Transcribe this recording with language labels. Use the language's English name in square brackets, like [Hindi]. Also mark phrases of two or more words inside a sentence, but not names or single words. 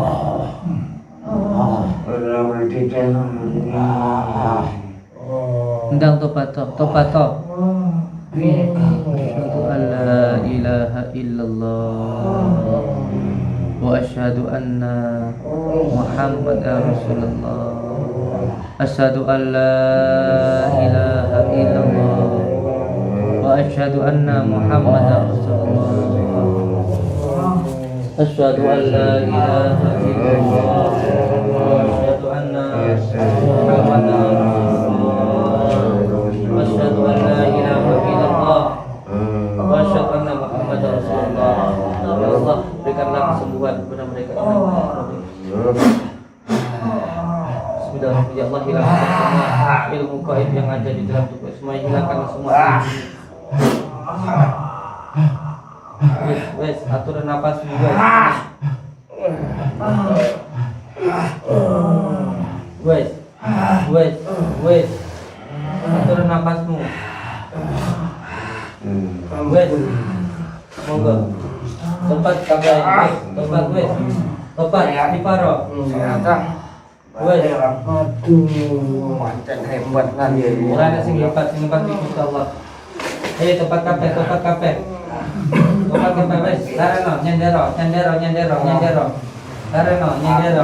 [Javanese] Ndang tobato. [Arabic] أشهد أن لا إله إلا الله وأشهد أن محمدا رسول الله. أشهد أن لا إله إلا الله وأشهد أن محمدا رسول الله. أشهد أن لا إله إلا الله وأشهد أن محمدا رسول الله. أشهد أن لا إله إلا الله وأشهد أن محمدا رسول الله. [Indonesian] Ya Allah, berikanlah kesembuhan kepada mereka. Bismillahirrahmanirrahim. Ya Allah, hilangkan semua ilmu gaib yang ada di dalam tubuh. Semua hilangkan semua. Wes, atur nafas juga. [Javanese] Wes. Atur nafasmu. Wes. Monggo. Tempat kabeh. Tempat wes. Tempat diparo. Wes. Aduh, mancen hebat kan ya. Ora ana sing hebat Gusti Allah. Tempat kabeh. Tempat kabeh wes. Lareno nyendero. Lareno nyendero.